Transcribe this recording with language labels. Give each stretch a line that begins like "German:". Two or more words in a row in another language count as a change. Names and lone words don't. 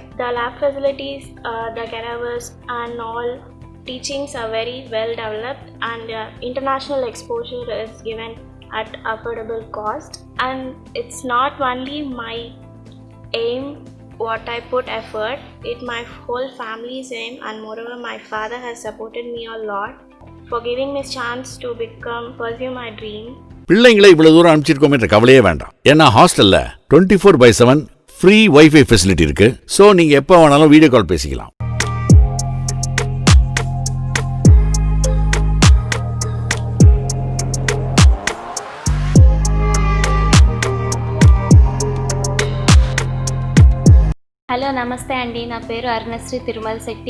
English: The lab facilities, the cadavers and all teachings are very well developed and international exposure is given at affordable cost. And it's not only my aim what I put effort, it my whole family's aim and moreover my father has supported me a lot for giving me chance to pursue my dream.
Tamil: பிள்ளைங்களை இவ்வளவு தூரம் அனுப்பிச்சிருக்கோம் என்ற கவலையே வேண்டாம். ஏன்னா ஹாஸ்டல்ல 24/7
English: free wifi facility
Tamil: இருக்கு. சோ நீங்க எப்ப வேணாலும்
English: video call
Tamil: பேசிக்கலாம்.
Telugu: హలో నమస్తే అండి, నా పేరు అరుణశ్రీ తిరుమల శెట్టి.